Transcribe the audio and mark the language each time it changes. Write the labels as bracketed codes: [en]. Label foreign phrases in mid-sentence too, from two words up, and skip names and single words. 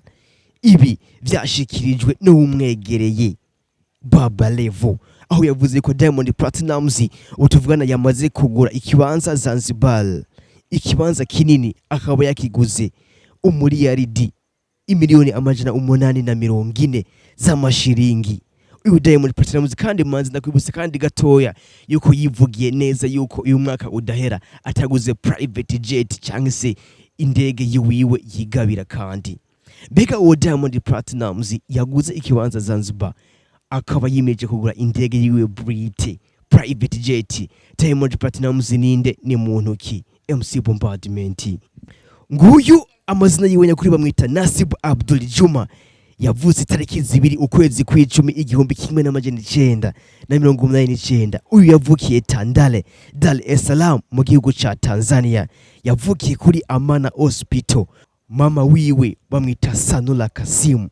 [rn] Ibi byashikirijwe n'umwegereye Baba Levo, aho yavuze ko Diamond Platnumz utuvugana yamaze kugura ikibanza Zanzibar. Ikibanza kinini akaba yakiguze umuriyaridi imiliyoni amajana 840 z'amashiringi. Uyu Diamond Platnumz kandi manzi ndakwibutsa kandi gatoya yuko yivugiye neza yuko uyu mwaka udahera ataguze [en] private jet [rn] cyangwa se indege yiwiwe yigabira kandi. Bega uwo Diamond Platnumz yaguze ikibanza Zanzibar akaba yimeje kugura indege yiwe Brite [en] private jet. [rn] Diamond Platnumz ninde ni muntu ki? MC Bombardment. Nguyu amazina yiwe nyakuri bamwita Nasib Abdul Juma. Yavutse tariki 2 ukwezi kw'icumi 1989. Uyu yavukiye Tandale, Dar es Salaam mu gihugu ca Tanzania. Yavukiye kuri Amana Hospital. Mama wiwe bamwita Sanula Kasim.